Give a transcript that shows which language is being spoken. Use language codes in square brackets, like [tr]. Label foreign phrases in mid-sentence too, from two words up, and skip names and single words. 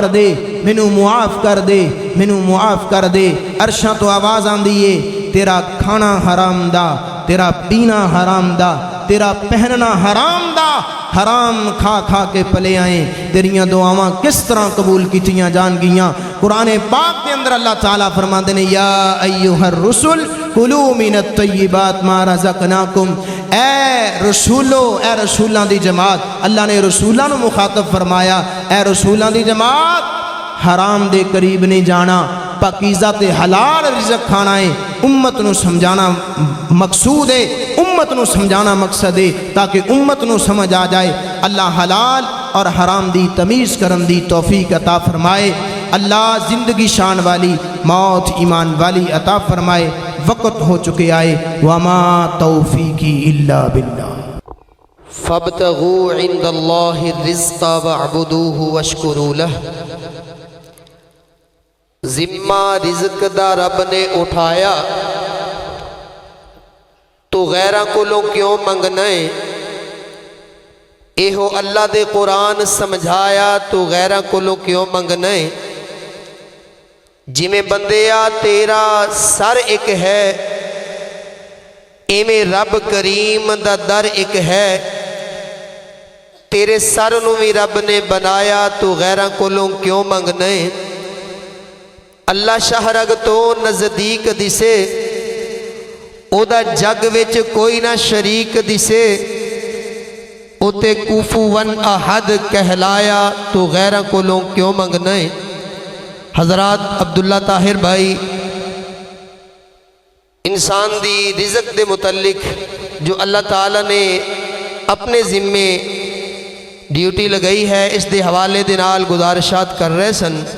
[pa] دے مینوں معاف کر دے مینوں معاف کر دے عرشاں توں آواز آندی ہے تیرا کھانا حرام دا تیرا پینا حرام دا تیرا پہننا حرام دا حرام کھا کھا کے پلے آئے تیریاں دعاواں کس طرح قبول کیتیاں جان گیاں قرآن پاک کے اندر اللہ تعالیٰ فرماتے نے [ar] يا أيها الرسل كلوا من الطيبات ما رزقناكم [pa] اے رسولو اے رسولاں دی جماعت اللہ نے رسولاں نوں مخاطب فرمایا اے رسولاں دی جماعت حرام دے قریب نہیں جانا پاکیزہ تے حلال رزق کھانا ہے امت نوں سمجھانا مقصود ہے امت نوں سمجھانا مقصد ہے تاکہ امت نوں سمجھ آ جائے اللہ حلال اور حرام دی تمیز کرن دی توفیق عطا فرمائے اللہ زندگی شان والی موت ایمان والی عطا فرمائے وقت ہو چکے آئے [ar] وما توفيقي إلا بالله فابتغوا عند الله الرزق واعبدوه واشكروا له [pa] ذمہ رزق دا رب نے اٹھایا تو غیراں کولوں کیوں منگنا ہے ਇਹੋ ਅੱਲਾ ਦੇ ਕੁਰਾਨ ਸਮਝਾਇਆ ਤੂੰ ਗੈਰਾਂ ਕੋਲੋਂ ਕਿਉਂ ਮੰਗਣਾ ਹੈ। ਜਿਵੇਂ ਬੰਦਿਆ ਤੇਰਾ ਸਰ ਇੱਕ ਹੈ, ਇਵੇਂ ਰੱਬ ਕਰੀਮ ਦਾ ਦਰ ਇੱਕ ਹੈ। ਤੇਰੇ ਸਰ ਨੂੰ ਵੀ ਰੱਬ ਨੇ ਬਣਾਇਆ, ਤੂੰ ਗੈਰਾਂ ਕੋਲੋਂ ਕਿਉਂ ਮੰਗਣਾ ਹੈ। ਅੱਲਾ ਸ਼ਹਰਗ ਤੋਂ ਨਜ਼ਦੀਕ ਦਿਸੇ, ਉਹਦਾ ਜੱਗ ਵਿੱਚ ਕੋਈ ਨਾ ਸ਼ਰੀਕ ਦਿਸੇ। ਉਤੇ [ar] كفوا أحد [pa] ਕਹਿਲਾਇਆ, ਤੂੰ ਗੈਰਾਂ ਕੋਲੋਂ ਕਿਉਂ ਮੰਗਣਾ ਹੈ। حضرات عبداللہ طاہر بھائی، انسان دی رزق دے متعلق جو اللہ تعالیٰ نے اپنے ذمے ڈیوٹی لگائی ہے، اس دے حوالے دے نال گزارشات کر رہے سن،